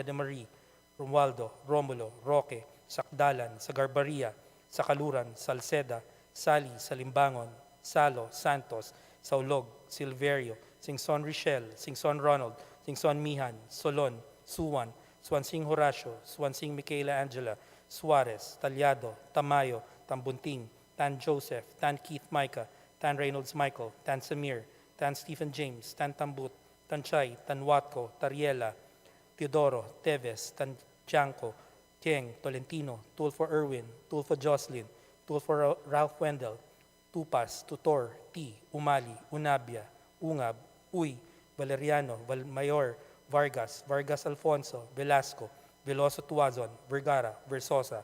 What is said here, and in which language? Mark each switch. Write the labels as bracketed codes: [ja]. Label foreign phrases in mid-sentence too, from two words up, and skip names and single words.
[en] de Marie, Romualdo, Romulo, Roque, Sakdalan, Sagarbaria, Sakaluran, Salceda, Sali, Salimbangon, Salo, Santos, Saulog, Silverio, Singson Richel, Singson Ronald, Singson Mihan, Solon, Suwan, Swansing Horacio, Swansing Michaela Angela, Suarez, Talyado, Tamayo, Tambunting, Tan Joseph, Tan Keith Micah, Tan Reynolds Michael, Tan Samir, Tan Stephen James, Tan Tambut, Tan Chay, Tan Watco, Tariela, Teodoro, Teves, Tan Janko, Tieng, Tolentino, Tulfo Erwin, Tulfo Jocelyn, Tulfo Ralph Wendell, Tupas, Tutor, T, Umali, Unabia, Ungab, Uy, Valeriano, Valmayor, Vargas, Vargas Alfonso, Velasco, Veloso Tuazon, Vergara, Versosa,